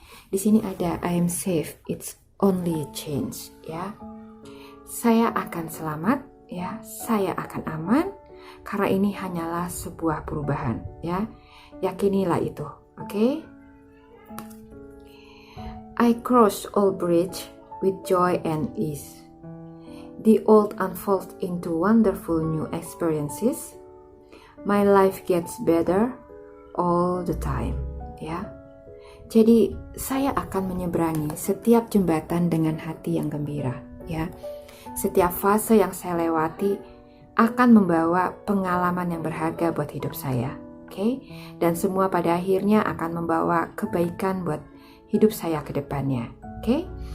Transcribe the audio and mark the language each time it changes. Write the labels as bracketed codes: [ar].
[id] Di sini ada [en] I am safe, it's only change, ya. [id] Saya akan selamat, ya. Saya akan aman, karena ini hanyalah sebuah perubahan, ya. Yakinilah itu, oke? [en] I cross all bridge with joy and ease. The old unfolds into wonderful new experiences. My life gets better all the time, ya. [id] Jadi saya akan menyeberangi setiap jembatan dengan hati yang gembira, ya. Setiap fase yang saya lewati akan membawa pengalaman yang berharga buat hidup saya, oke? Dan semua pada akhirnya akan membawa kebaikan buat hidup saya ke depannya, oke?